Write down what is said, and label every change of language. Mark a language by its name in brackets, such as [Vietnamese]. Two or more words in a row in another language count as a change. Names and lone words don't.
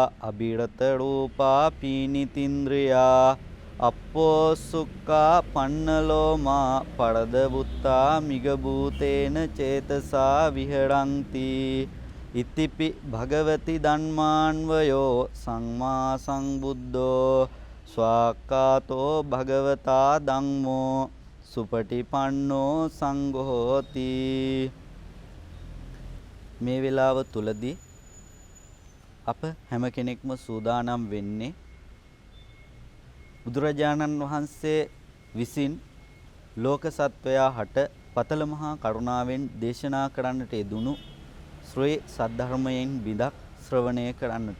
[Pali] අබිරත රූපා පීනිතින්ද්‍රියා අප්පෝ සුක්ඛා පන්නලෝමා පරද බුත්තා මිගභූතේන චේතසා විහරಂತಿ ඉතිපි භගවති ධම්මාන්වයෝ සම්මා සම්බුද්ධෝ ස්වාක්ඛාතෝ භගවතා ධම්මෝ සුපටිපන්නෝ සංඝෝති. [Sinhala] මේ වෙලාව තුලදී අප හැම කෙනෙක්ම සූදානම් වෙන්නේ බුදුරජාණන් වහන්සේ විසින් ලෝක සත්වයා හට පතල මහා කරුණාවෙන් දේශනා කරන්නට යෙදුණු ශ්‍රේ සද්ධර්මයෙන් බිදක් ශ්‍රවණය කරන්නට.